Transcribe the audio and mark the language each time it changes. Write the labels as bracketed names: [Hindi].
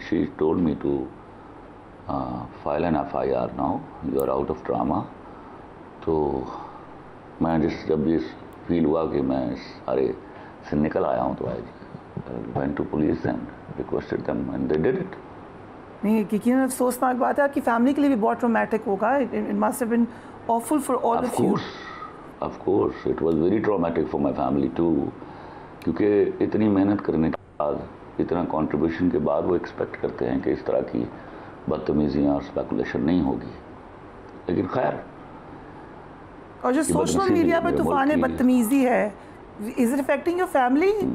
[English] She told me to file an FIR now, you are out of drama. [Urdu] تو میں جب یہ فیل ہوا کہ میں اس سارے سے نکل آیا ہوں, تو I went to police and requested them and they did it. نہیں, یقیناً افسوسناک بات ہے, آپ کی فیملی کے لیے بھی بہت ٹرامیٹک ہوگا. [English] It must have been awful for all of you. Of course, it was very traumatic for my family too. [Urdu] کیونکہ اتنی محنت کرنے کے بعد, اتنا کنٹریبیوشن کے بعد وہ ایکسپیکٹ کرتے ہیں کہ اس طرح کی بدتمیزیاں اور اسپیکولیشن نہیں ہوگی. لیکن خیر, اور جو سوشل میڈیا پہ طوفان بدتمیزی ہے, [English] is it affecting your family?